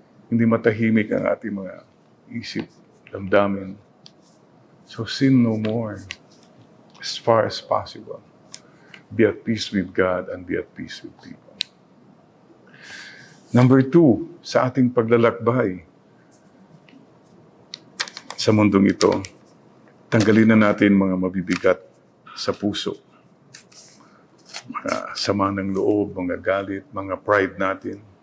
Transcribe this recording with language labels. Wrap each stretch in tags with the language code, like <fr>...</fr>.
<tl>Hindi matahimik ang ating mga isip, damdamin.</tl> <en>So sin no more. As far as possible. Be at peace with God and be at peace with people.</en> <tl>Number 2, sa ating paglalakbay sa mundong ito, tanggalin na natin mga mabibigat sa puso. Mga sama ng loob, mga galit, mga pride natin.</tl>